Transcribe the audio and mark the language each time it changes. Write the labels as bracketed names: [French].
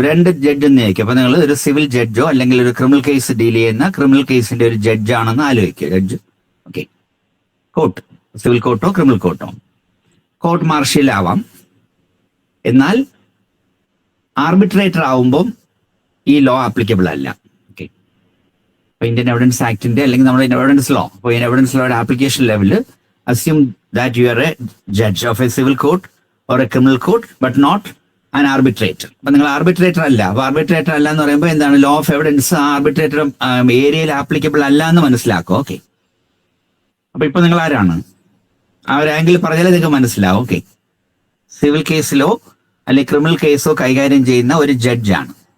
[Malayalam] രണ്ട് ജഡ്ജ് എന്ന് ചോദിക്കും. അപ്പൊ നിങ്ങൾ ഒരു സിവിൽ ജഡ്ജോ അല്ലെങ്കിൽ ഒരു ക്രിമിനൽ കേസ് ഡീൽ ചെയ്യുന്ന ക്രിമിനൽ കേസിന്റെ ഒരു ജഡ്ജാണെന്ന് ആലോചിക്കുക. Judge. Okay, court, civil quarto criminal quarto. Court martial ആവാം. എന്നാൽ ആർബിട്രേറ്റർ ആവുമ്പം ഈ ലോ ആപ്ലിക്കബിൾ അല്ല. ഓക്കെ, അപ്പൊ ഇന്ത്യൻ എവിഡൻസ് ആക്ടിന്റെ അല്ലെങ്കിൽ നമ്മുടെ എവിഡൻസ് ലോ, അപ്പോൾ evidence ലോയുടെ application level [English] assume that you are a judge of a civil court or a criminal court but not an arbitrator. [Malayalam] അപ്പൊ നിങ്ങൾ ആർബിട്രേറ്റർ അല്ല. അപ്പൊ ആർബിട്രേറ്റർ അല്ല എന്ന് പറയുമ്പോൾ എന്താണ്? ലോ ഓഫ് എവിഡൻസ് ആർബിട്രേറ്റർ ഏരിയയിൽ ആപ്ലിക്കബിൾ അല്ല എന്ന് മനസ്സിലാക്കും. ഓക്കെ, അപ്പൊ ഇപ്പൊ നിങ്ങൾ ആരാണ്? ആ ഒരു ആംഗിൾ പറഞ്ഞാലേ നിങ്ങൾക്ക് മനസ്സിലാവും. ഓക്കെ, സിവിൽ കേസിലോ അല്ലെങ്കിൽ ക്രിമിനൽ കേസോ കൈകാര്യം ചെയ്യുന്ന ഒരു ജഡ്ജാണ്.